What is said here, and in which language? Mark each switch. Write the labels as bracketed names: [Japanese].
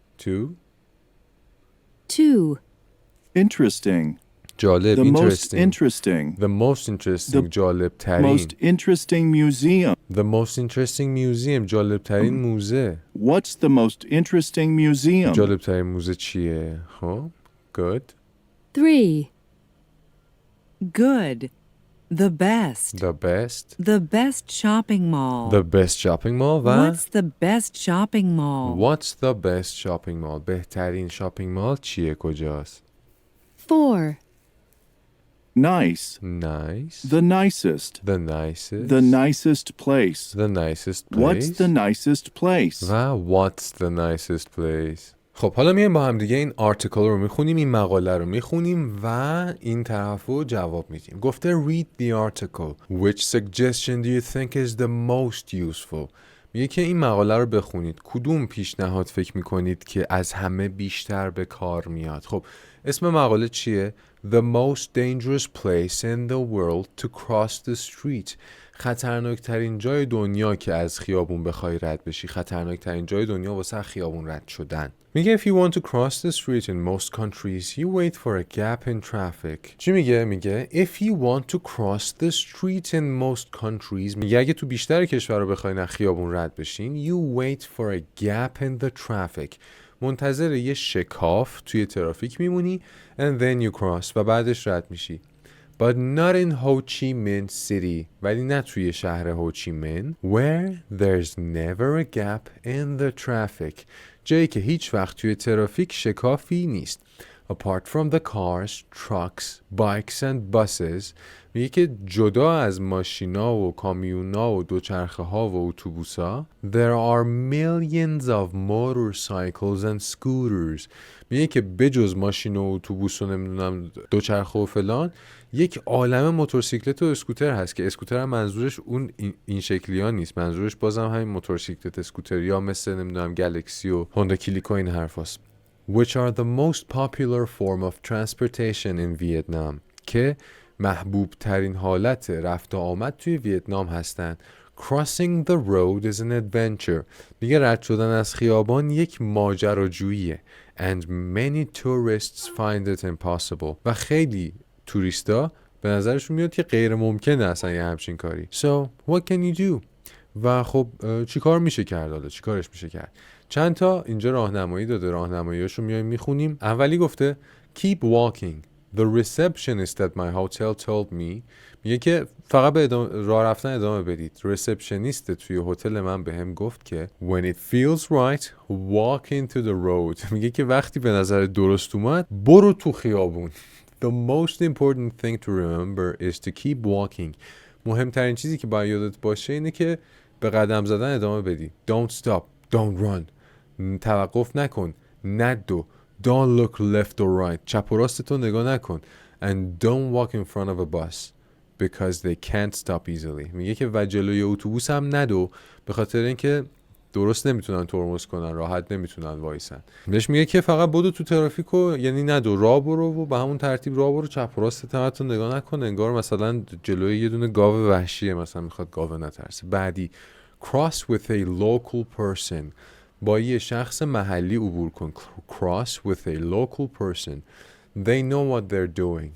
[English] 2. 2. Interesting. [Persian] جالب [English] The most interesting. interesting. The most interesting The [Persian] جالب ترین. [English] Most interesting museum. The most interesting museum [Persian] جالب ترین موزه. [English] What's the most interesting museum? [Persian] جالب ترین موزه چیه؟ خب [English] good. 3. Good. The best. The best. The best shopping mall. The best shopping mall و What's the best shopping mall? What's the best shopping mall؟ [Persian] بهترین شاپینگ مال چیه کجاست؟ [English] 4. Nice. Nice. The nicest. The nicest. The nicest place. The nicest place. What's the nicest place? [Persian] و [English] what's the nicest place؟ [Persian] خب حالا میایم با هم دیگه این آرتیکل رو میخونیم این مقاله رو میخونیم و این طرف رو جواب میدیم. گفته [English] read the article. Which suggestion do you think is the most useful؟ [Persian] میگه که این مقاله رو بخونید کدوم پیشنهاد فکر میکنید که از همه بیشتر به کار میاد؟ خب اسم مقاله چیه؟ [English] The most dangerous place in the world to cross the street. [Persian] خطرناکترین جای دنیا که از خیابون بخوای رد بشی. خطرناکترین جای دنیا واسه خیابون رد شدن. میگه [English] if you want to cross the street in most countries you wait for a gap in traffic. [Persian] چی میگه؟ میگه [English] if you want to cross the street in most countries [Persian] میگه اگه تو بیشتر کشورها بخواین از خیابون رد بشین [English] you wait for a gap in the traffic. [Persian] منتظر یه شکاف توی ترافیک میمونی [English] and then you cross [Persian] و بعدش رد میشی. [English] But not in Ho Chi Minh City [Persian] ولی نه توی شهر هوچیمین [English] where there's never a gap in the traffic [Persian] جایی که هیچ وقت توی ترافیک شکافی نیست. [English] apart from the cars, trucks, bikes and buses. [Persian] میگه که جدا از ماشینا و کامیونا و دوچرخه ها و اتوبوسا [English] there are millions of motorcycles and scooters. [Persian] میگه که بجز ماشین و اتوبوس و نمیدونم دوچرخه و فلان یک عالمه موتورسیکلت و اسکوتر هست که اسکوتر هم منظورش اون این شکلی ها نیست، منظورش بازم همین موتورسیکلت اسکوتری ها مثل نمیدونم گلکسی و هوندا کلیک و این حرف هست. [English] which are the most popular form of transportation in Vietnam [Persian] که محبوب ترین حالت رفت و آمد توی ویتنام هستن. [English] Crossing the road is an adventure. [Persian] میگه رد شدن از خیابان یک ماجراجوییه. [English] And many tourists find it impossible. [Persian] و خیلی توریستا به نظرشون میاد که غیر ممکنه اصلا یه همچین کاری. [English] So what can you do? [Persian] و خب چی کار میشه کرد حالا؟ چی کارش میشه کرد؟ چند تا اینجا راهنمایی داده، راهنماییاشو میایم میخونیم. اولی گفته [English] keep walking. The receptionist at my hotel told me. [Persian] میگه که فقط به راه رفتن ادامه بدید. ریسپشنیست توی هتل من بهم گفت که [English] when it feels right walk into the road. [Persian] میگه که وقتی به نظر درست اومد برو تو خیابون. [English] The most important thing to remember is to keep walking. [Persian] مهمترین چیزی که باید یادت باشه اینه که به قدم زدن ادامه بدی. [English] Don't stop, don't run. [Persian] توقف نکن، ندو. [English] Don't look left or right. [Persian] چپ و راست تو نگاه نکن. [English] And don't walk in front of a bus because they can't stop easily. [Persian] میگه که و جلوی اتوبوس هم ندو به خاطر اینکه درست نمیتونن ترمز کنن، راحت نمیتونن وایسن. بهش میگه که فقط بدو تو ترافیک و یعنی ندو، راه برو و به همون ترتیب راه برو، چپ و راست تو نگاه نکن، انگار مثلا جلوی یه دونه گاو وحشیه، مثلا میخواد گاو نترسه. بعدی [English] cross with a local person. [Persian] با یه شخص محلی عبور کن. [English] Cross with a local person. They know what they're doing.